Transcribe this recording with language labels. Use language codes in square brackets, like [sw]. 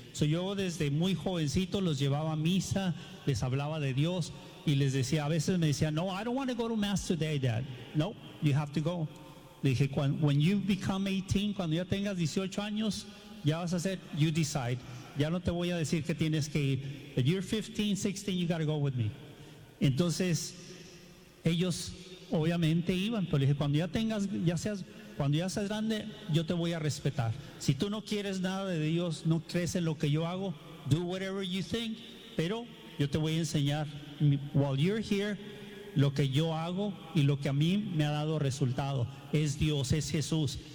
[es] So, yo desde muy jovencito los llevaba a misa, les hablaba de Dios y les decía, a veces me decían, no, [en] I don't want to go to mass today, Dad. No, you have to go. [es] Le dije, [en] when you become 18, [es] cuando ya tengas 18 años, ya vas a hacer, [en] you decide. [es] Ya no te voy a decir que tienes que ir. [en] If you're 15, 16, you got to go with me. [es] Entonces, ellos obviamente iban, pero le dije, cuando ya seas grande, yo te voy a respetar. Si tú no quieres nada de Dios, no crees en lo que yo hago, [en] do whatever you think, [es] pero yo te voy a enseñar, [en] while you're here, [es] lo que yo hago y lo que a mí me ha dado resultado, es Dios, es Jesús.